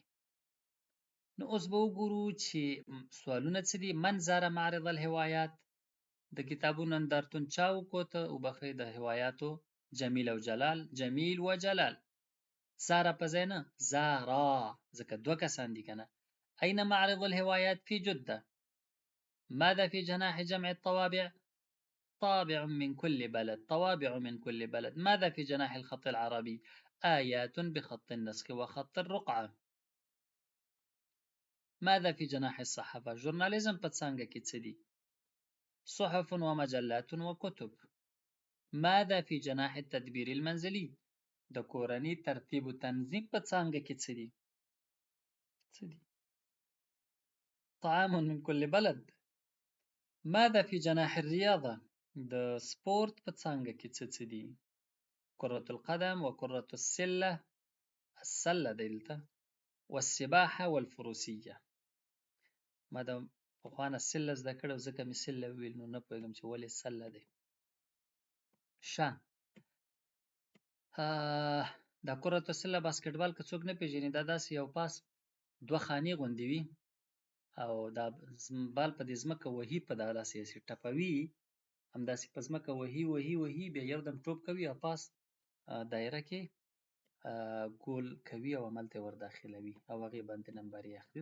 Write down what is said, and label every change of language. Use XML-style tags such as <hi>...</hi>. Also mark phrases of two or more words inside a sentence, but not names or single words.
<ps>نو اوس به وګورو چې سوالونه څه دي.</ps> <ar>من زار معرض الهوايات،</ar> <ps>د کتابونو نندارتون چا وکوته؟ وبخښئ د هواياتو جمیل او جلال، جمیل و جلال. زارا په ځای نه، زارا، ځکه دوه کسان دي کنه.</ps> <ar>أين معرض الهوايات؟ في جدة. ماذا في جناح جمع الطوابع؟ طابع من كل بلد، طوابع من كل بلد. ماذا في جناح الخط العربي؟ آيات بخط النسخ وخط الرقعة. ماذا في جناح الصحافة؟</ar> <ps>ژورنالیزم په څانګه کې څه دي؟</ps> <ar>صحف ومجلات وكتب. ماذا في جناح التدبير المنزلي؟</ar> <ps>د کورنۍ ترتیب و تنظیم په څانګه کې څه دي؟</ps> <ar>طعام من كل بلد. ماذا في جناح الرياضة؟</ar> <ps>د سپورت په څانګه کې څه دي؟</ps> <ar>كرة القدم وكرة السلة، السلة دلته، والسباحة والفروسية.</ar> <ps>ما د پخوانه سله زده کړې او ځکه مې سله وویل نو نه پوهېږم چې ولې سله دی. ښه، دا</ps> <ar>كرة السله</ar> <ps>باسکټبال که څوک نه پېژني دا داسې یو پاس دوه خانې غوندې وي او دا بال په دې ځمکه وهي، په دا داسې ټپوي، همداسې په ځمکه وهي وهي وهي، بیا یو دم ټوپ کوي او پاس دایره کې ګول کوي او هملته یې ور داخلوي او هغې باندې نمبر یې اخلي.</ps>